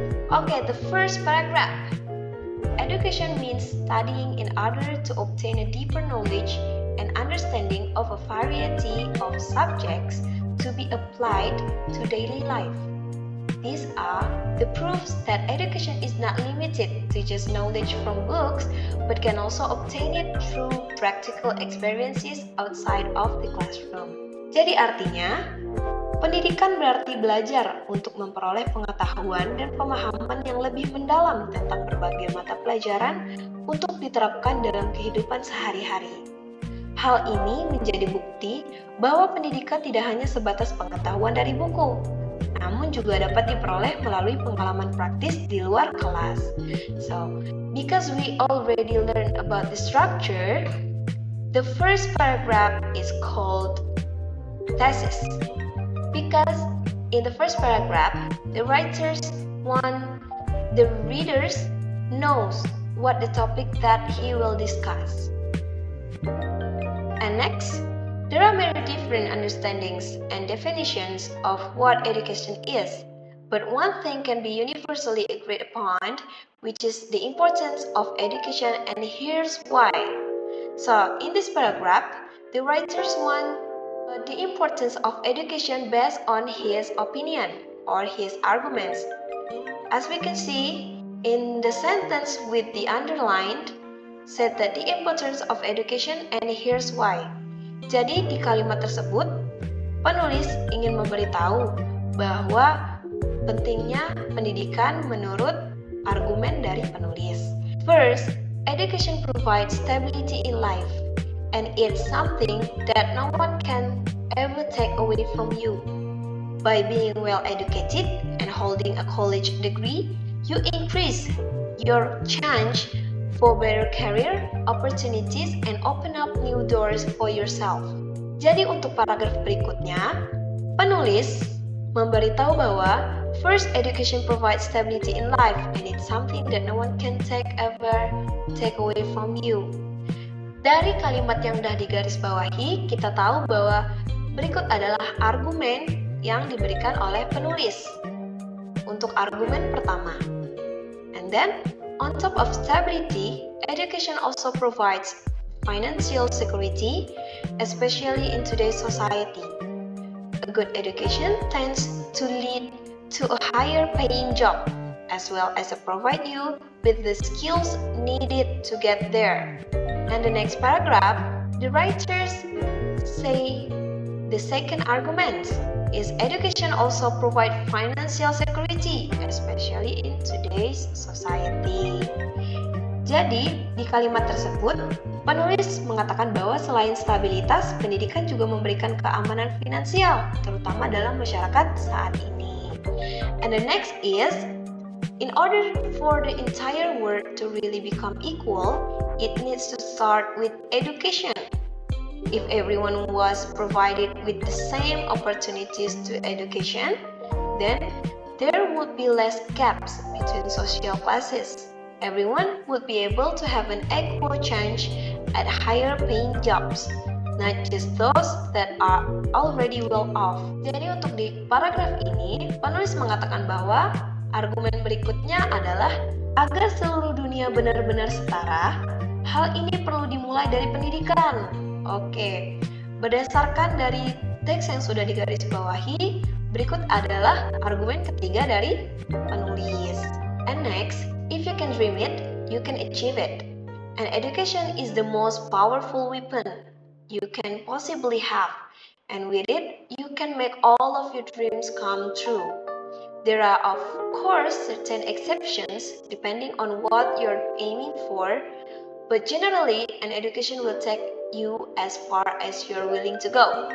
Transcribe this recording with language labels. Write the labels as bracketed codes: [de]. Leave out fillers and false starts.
[en] Okay, the first paragraph. Education means studying in order to obtain a deeper knowledge and understanding of a variety of subjects to be applied to daily life. These are the proofs that education is not limited to just knowledge from books, but can also obtain it through practical experiences outside of the classroom. [id] Jadi artinya, pendidikan berarti belajar untuk memperoleh pengetahuan dan pemahaman yang lebih mendalam tentang berbagai mata pelajaran untuk diterapkan dalam kehidupan sehari-hari. Hal ini menjadi bukti bahwa pendidikan tidak hanya sebatas pengetahuan dari buku, namun juga dapat diperoleh melalui pengalaman praktis di luar kelas. [en] So, because we already learned about the structure, the first paragraph is called thesis. Because in the first paragraph, the writers want the readers knows what the topic that he will discuss. And next, there are many different understandings and definitions of what education is, but one thing can be universally agreed upon, which is the importance of education, and here's why. So, in this paragraph, the writers want the importance of education based on his opinion or his arguments. As we can see, in the sentence with the underlined, said that the importance of education and here's why. [id] Jadi di kalimat tersebut, penulis ingin memberitahu bahwa pentingnya pendidikan menurut argumen dari penulis. [en] First, education provides stability in life, and it's something that no one can ever take away from you. By being well educated and holding a college degree, you increase your chance for better career opportunities and open up new doors for yourself. [id] Jadi untuk paragraf berikutnya, penulis memberitahu bahwa [en] first, education provides stability in life and it's something that no one can ever take away from you. [id] Dari kalimat yang sudah digarisbawahi, kita tahu bahwa berikut adalah argumen yang diberikan oleh penulis untuk argumen pertama. [en] And then, on top of stability, education also provides financial security, especially in today's society. A good education tends to lead to a higher paying job, as well as provide you with the skills needed to get there. And the next paragraph, the writers say the second argument is education also provide financial security, especially in today's society. [id] Jadi, di kalimat tersebut, penulis mengatakan bahwa selain stabilitas, pendidikan juga memberikan keamanan finansial, terutama dalam masyarakat saat ini. [en] And the next is, in order for the entire world to really become equal, it needs to start with education. If everyone was provided with the same opportunities to education, then there would be less gaps between social classes. Everyone would be able to have an equal chance at higher paying jobs, not just those that are already well off. [id] Jadi untuk di paragraf ini, penulis mengatakan bahwa argumen berikutnya adalah agar seluruh dunia benar-benar setara, hal ini perlu dimulai dari pendidikan. Oke, berdasarkan dari teks yang sudah digarisbawahi, berikut adalah argumen ketiga dari penulis. [en] And next, if you can dream it, you can achieve it. And education is the most powerful weapon you can possibly have. And with it, you can make all of your dreams come true. There are, of course, certain exceptions depending on what you're aiming for, but generally, an education will take you as far as you're willing to go.